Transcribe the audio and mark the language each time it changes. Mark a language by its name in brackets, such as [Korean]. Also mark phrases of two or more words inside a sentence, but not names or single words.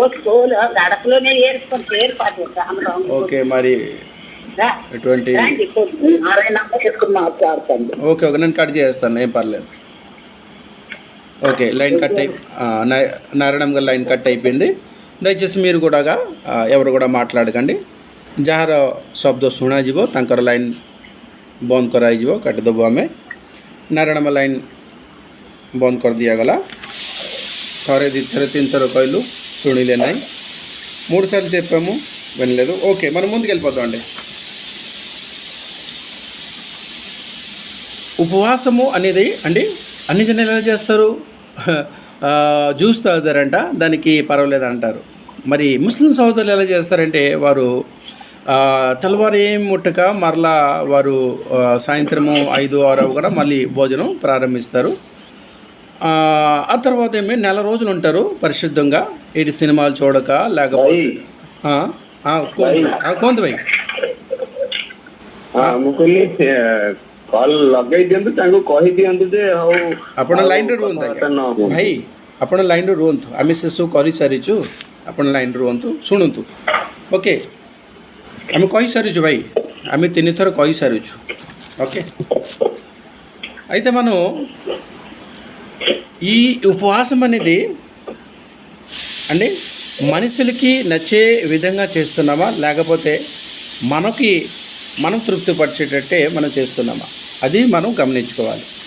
[Telugu] ఓకే, మరి ఎటువంటి ఓకే నేను కట్ చేస్తాను, ఏం పర్లేదు. ఓకే, [English] line cut [Telugu] నారాయణ గారు [English] line cut [Telugu] అయిపోయింది. దయచేసి మీరు కూడా ఎవరు కూడా మాట్లాడకండి. [Odia] ଯାହାର ଶବ୍ଦ ଶୁଣାଯିବ ତାଙ୍କର ଲାଇନ୍ ବନ୍ଦ କରାଯିବ, କାଟିଦେବୁ ଆମେ. ନାରାୟଣ ଲାଇନ୍ ବନ୍ଦ କରିଦିଆଗଲା. ଥରେ ଦୁଇଥର ତିନିଥର କହିଲୁ, ଶୁଣିଲେ ନାହିଁ. [Telugu] 3 సార్లు చెప్పాము, వినలేదు. ఓకే, మనం ముందుకు వెళ్ళిపోతామండి. ఉపవాసము అనేది అండి అన్ని జనాలు ఎలా చేస్తారు, జ్యూస్ తాగుతారంట, దానికి పర్వాలేదు అంటారు. మరి ముస్లిం సోదరులు ఎలా చేస్తారంటే వారు తెల్లవారు ఏం ముట్టక మరలా వారు సాయంత్రము 5-6 కూడా మళ్ళీ భోజనం ప్రారంభిస్తారు. ఆ తర్వాత ఏమి నెల రోజులు ఉంటారు పరిశుద్ధంగా, ఇటు సినిమాలు చూడక లేకపోతే కోంత [Odia] କଲ୍ ଲଗେଇ ଦିଅନ୍ତୁ, ତାଙ୍କୁ କହିଦିଅନ୍ତୁ ଯେ ହଉ ଆପଣ ଲାଇନ୍ରେ ରୁହନ୍ତୁ ଭାଇ, ଆପଣ ଲାଇନ୍ରେ ରୁହନ୍ତୁ, ଆମେ ସେସବୁ କରିସାରିଛୁ, ଆପଣ ଲାଇନ୍ରେ ରୁହନ୍ତୁ, ଶୁଣନ୍ତୁ. ଓକେ, ଆମେ କହିସାରିଛୁ ଭାଇ, ଆମେ 3 ଥର କହିସାରିଛୁ. [Telugu] ఓకే, అయితే మనం ఈ ఉపవాసం అనేది అంటే మనుషులకి నచ్చే విధంగా చేస్తున్నామా, లేకపోతే మనం తృప్తిపరిచేటట్టే మనం చేస్తున్నామా, అది మనం గమనించుకోవాలి.